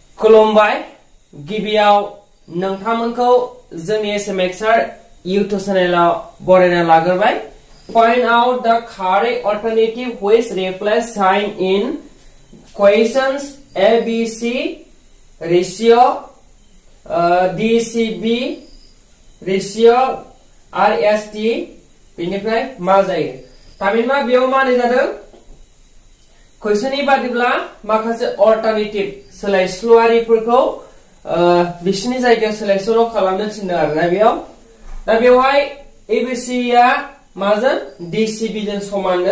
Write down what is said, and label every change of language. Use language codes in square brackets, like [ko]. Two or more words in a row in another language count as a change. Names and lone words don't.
[brx] खुलुमबाय गिबियाव नोंथांमोनखौ जोंनि एसएमएक्सआर YouTube चैनेलाव बरायना लाग्रोबाय [en] Find out the correct alternative which replace sign in questions ABC ratio DCB [brx] ratio RST बेनिफ्राय मा जायो थामिनबा बेयाव माने जादों कुइसननि बादिब्ला माखासे अल्टारनेटिव सोलायस्लुआरिफोरखौ बिसिनि जायगायाव सोलायस्लु खालामनो थिनदों आरोना बेयाव दा बेवहाय एबीसी आ माजों डीसीबी जों समाननो